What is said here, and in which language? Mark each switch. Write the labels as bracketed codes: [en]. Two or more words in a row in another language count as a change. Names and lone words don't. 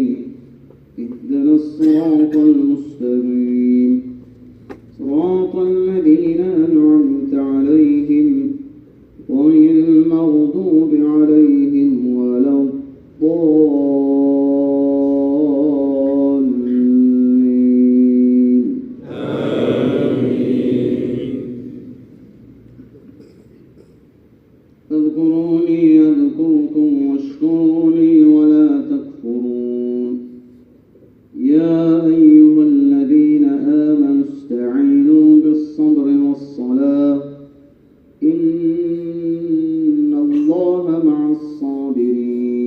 [ar] اهدنا الصراط المستقيم. صراط الذين أنعمت عليهم غير المغضوب عليهم ولا الضالين. اذكروني أذكركم واشكروا لي ولا تكفرون. يا أيها الذين آمنوا استعينوا بالصبر والصلاة إن الله مع الصابرين.